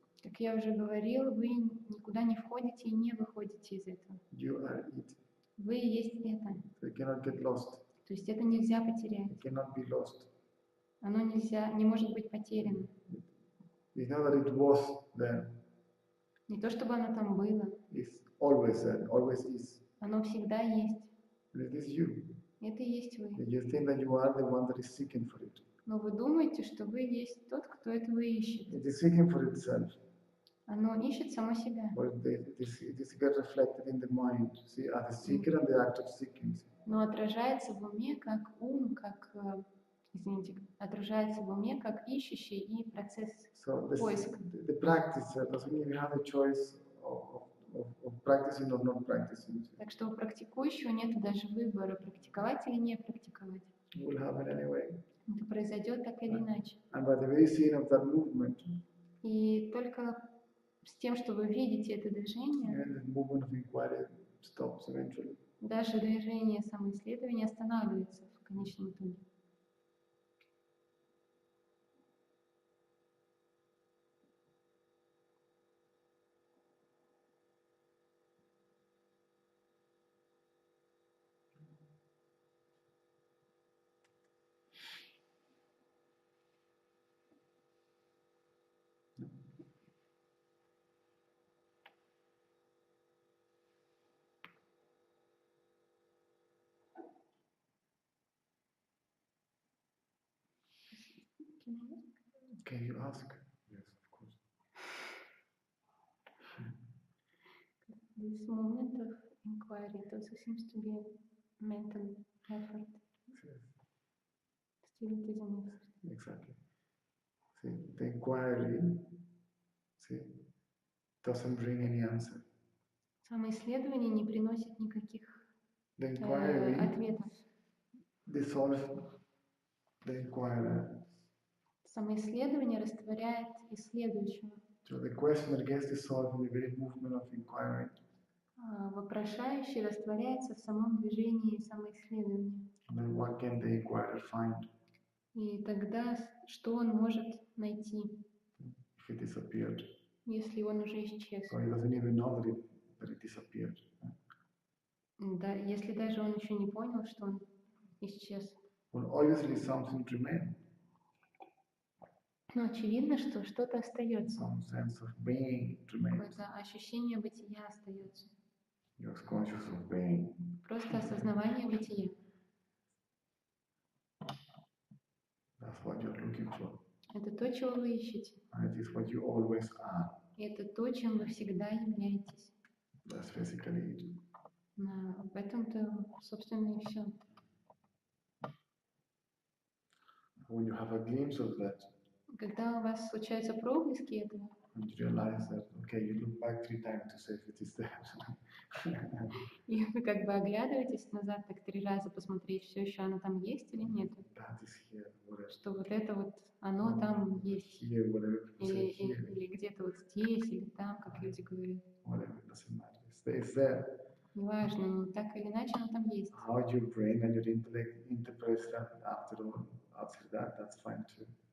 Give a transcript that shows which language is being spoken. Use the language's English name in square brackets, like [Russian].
[Russian] Как я уже говорила, вы никуда не входите и не выходите из этого. [English] You are it. [Russian] Вы есть это. [English] So you cannot get lost. [Russian] То есть это нельзя потерять. [English] It cannot be lost. [Russian] Оно не может быть потеряно. [English] It's not that it was there. [Russian] Не то чтобы оно там было. [English] It's always there, always is. [Russian] Оно всегда есть. [English] And it is you. [Russian] Это и есть вы. [English] And you think that you are the one that is seeking for it. [Russian] Но вы думаете, что вы есть тот, кто этого ищет. [English] It is seeking for itself. [Russian] Оно ищет само себя. [English] But it is get reflected in the mind. See, as a seeker and the act of seeking. [Russian] Но отражается в уме как ум, как, отражается в уме как ищущий и процесс поиска. [English] The practice doesn't mean you have a choice of practicing or not practicing. [Russian] Так что у практикующего нет даже выбора, практиковать или не практиковать. [English] It will happen anyway. [Russian] Это произойдет так или иначе. [English] And by the very scene of that movement, [Russian] И только с тем, что вы видите это движение, [English] the movement of inquiry stops eventually. [Russian] даже движение самоисследования останавливается в конечном итоге. [English] Can you ask? Yes, of course. This moment of inquiry, it also seems to be a mental effort. Yes. Still it is an effort. Exactly. See, the inquiry, see, doesn't bring any answer. [Russian] Самоисследование не приносит никаких [English] The inquiry [Russian] ответов. [English] dissolves the inquirer. [Russian] Самоисследование растворяет исследующего. [English] So the questioner gets dissolved in the very movement of inquiry. [Russian] Вопрошающий растворяется в самом движении самоисследования. [English] And then what can the inquirer find? [Russian] И тогда что он может найти, [English] If it disappeared? [Russian] если он уже исчез? [English] So he doesn't even know that it disappeared. [Russian] Да, если даже он еще не понял, что он исчез. [English] Well, obviously something remains. [Russian] Но очевидно, что что-то остается. [English] Some sense of being remains. [Russian] Какое-то ощущение бытия остается. [English] You're conscious of being. [Russian] Просто осознавание бытия. [English] That's what you're looking for. [Russian] Это то, чего вы ищете. [English] And it is what you always are. [Russian] И это то, чем вы всегда являетесь. [English] That's basically it. [Russian] В этом-то, собственно, и все. [English] When you have a glimpse of that, [Russian] Когда у вас случаются проблески этого, [English] and you realize that, okay, you look back 3 times to see if it is there. [Russian] и вы как бы оглядываетесь назад так 3 раза посмотреть, все еще оно там есть или нет. [English] That is here, whatever. [Russian] Что вот это вот, оно там есть. [English] Here, whatever. [Russian] Или где-то вот здесь, или там, как люди говорят. [English] Whatever, it doesn't matter. It's there. [Russian] Неважно, но так или иначе оно там есть. [English] How your brain and your intellect interprets that after all, after that, that's fine too.